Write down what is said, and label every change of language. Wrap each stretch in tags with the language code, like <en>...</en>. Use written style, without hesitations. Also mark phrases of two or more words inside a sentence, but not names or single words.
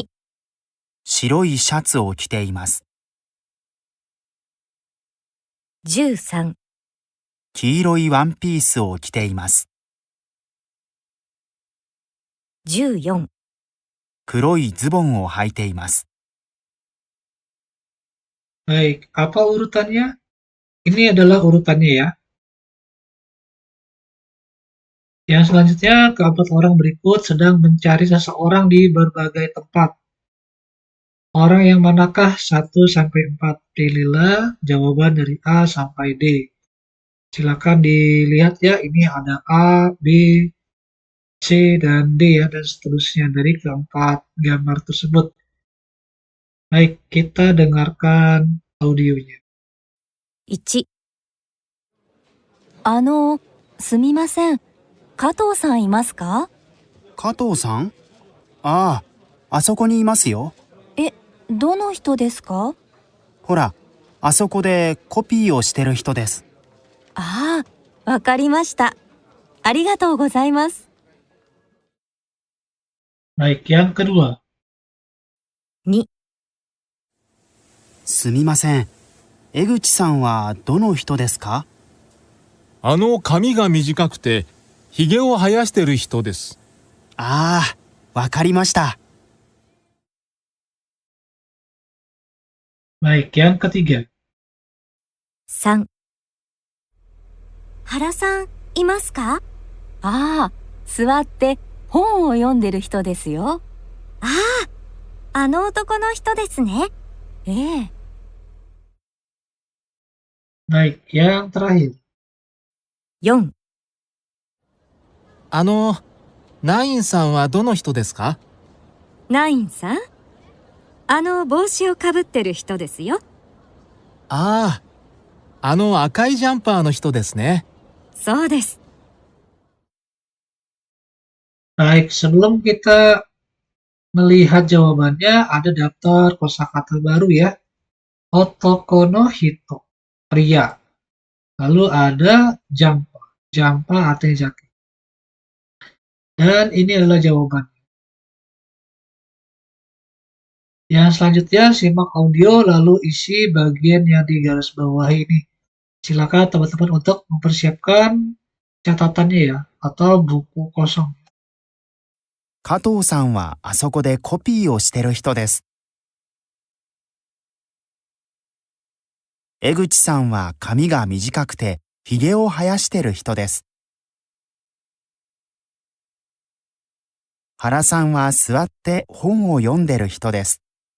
<ja>白いシャツを着ています。 13、黄色いワンピースを着ています。 14、黒いズボンを履いています。</ja> <id>Baik, apa urutannya? Ini adalah urutannya ya. Yang selanjutnya, keempat orang berikut sedang mencari seseorang di berbagai tempat. Orang yang manakah 1 sampai 4? Pilihlah jawaban dari A sampai D. Silakan dilihat ya, ini ada A, B, C, dan D ya, dan seterusnya dari keempat gambar tersebut. Baik, kita dengarkan audionya.</id> <ja>1、すみません。加藤さんいますか？加藤さん？ああ、あそこにいますよ。どの人ですか？ほら、あそこでコピーをしてる人です。ああ、わかりました。ありがとうございます。</ja> <id>Baik, yang kedua.</id> <ja>2、すみません。江口さんはどの人ですか？髪が短くて、ひげを生やしてる人です。ああ、わかりました。</ja> <id>Baik, yang ketiga.</id> <ja>3、原さん、いますか？ああ、座って本を読んでる人ですよ。あの男の人ですね。ええ。</ja> <id>Baik, yang terakhir.</id> <ja>4、ナインさんはどの人ですか？ナインさん、帽子をかぶってる人ですよ。ああ、赤いジャンパーの人ですね。そうです。</ja> <id>Baik, sebelum kita melihat jawabannya, ada daftar kosakata baru ya.</id> <ja>男の人,</ja> <id>pria. Lalu ada jampa, jampa artinya jaket. Dan ini adalah jawabannya. Yang selanjutnya simak audio lalu isi bagian yang digarisbawahi ini. Silakan teman-teman untuk mempersiapkan catatannya ya, atau buku kosong.</id> <ja>加藤さんはあそこでコピーをしてる人です。江口さんは髪が短くてひげを生やしてる人です。原さんは座って本を読んでる人です。</ja>